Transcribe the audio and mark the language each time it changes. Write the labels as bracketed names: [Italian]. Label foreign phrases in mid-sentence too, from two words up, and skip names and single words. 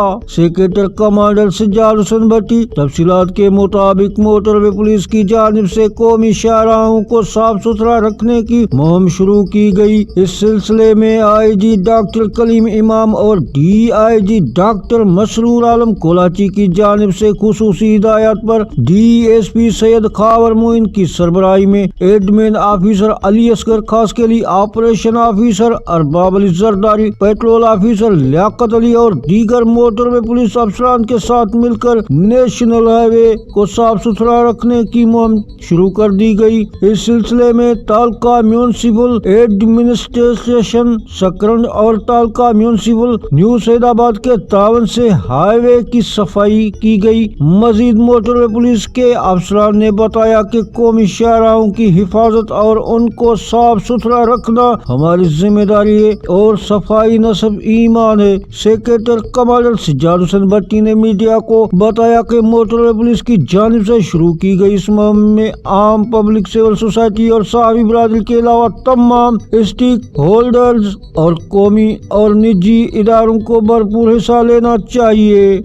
[English] Secretary Commander [Urdu] سجال حسین بھٹی۔ تفصیلات کے مطابق موٹروے پولیس کی جانب سے قومی شاہراہوں کو صاف ستھرا رکھنے کی مہم شروع کی گئی. اس سلسلے میں آئی جی ڈاکٹر کلیم امام اور DIG ڈاکٹر مسرور عالم کولاچی کی جانب سے خصوصی ہدایت پر DSP سید خاور معین کی سربراہی میں [English] admin officer [Urdu] علی اصغر خاصخیلی, [English] operation officer [Urdu] ارباب علی زرداری, [English] patrol officer [Urdu] لیاقت علی اور دیگر موٹروے پولیس افسران کے ساتھ مل کر [English] national highway [Urdu] کو صاف ستھرا رکھنے کی مہم شروع کر دی گئی. اس سلسلے میں تعلقہ میونسپل ایڈمنسٹریشن سکرنڈ اور تعلقہ میونسپل نیو سعیدآباد کے تعاون سے ہائی وے کی صفائی کی گئی. مزید موٹروے پولیس کے افسران نے بتایا کہ قومی شاہراہوں کی حفاظت اور ان کو صاف ستھرا رکھنا ہماری ذمہ داری ہے اور صفائی نصف ایمان ہے. [English] Secretary Commander [Urdu] سجال حسین بھٹی نے میڈیا کو بتایا کہ موٹروے پولیس کی جانب سے شروع کی گئی اس مہم میں عام پبلک, [English] civil society [Urdu] اور صحافی برادری کے علاوہ تمام [English] stakeholders [Urdu] اور قومی اور نجی اداروں کو بھرپور حصہ لینا چاہیے.